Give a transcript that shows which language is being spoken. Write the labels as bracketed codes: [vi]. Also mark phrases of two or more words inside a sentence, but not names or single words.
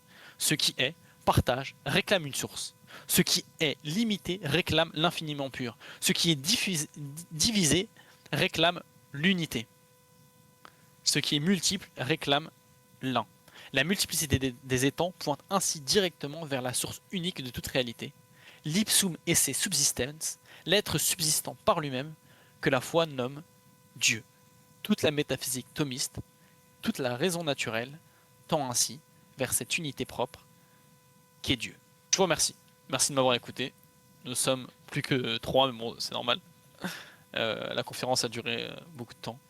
[fr] Ce qui est, partage, réclame une source. Ce qui est limité réclame l'infiniment pur. Ce qui est divisé réclame l'unité. Ce qui est multiple réclame l'un. La multiplicité des étangs pointe ainsi directement vers la source unique de toute réalité. [la] L'ipsum esse subsistens, [fr] l'être subsistant par lui-même, que la foi nomme Dieu. Toute la métaphysique thomiste, toute la raison naturelle tend ainsi vers cette unité propre qui est Dieu. Je vous remercie. Merci de m'avoir écouté. Nous sommes plus que 3, mais bon, c'est normal. La conférence a duré beaucoup de temps.